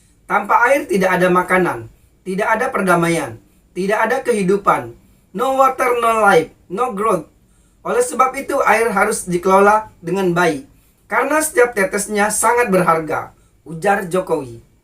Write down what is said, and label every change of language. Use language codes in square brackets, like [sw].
[id] Tanpa air tidak ada makanan, tidak ada perdamaian, tidak ada kehidupan. [en] No water, no life, no growth. [id] Oleh sebab itu air harus dikelola dengan baik, karena setiap tetesnya sangat berharga, ujar Jokowi.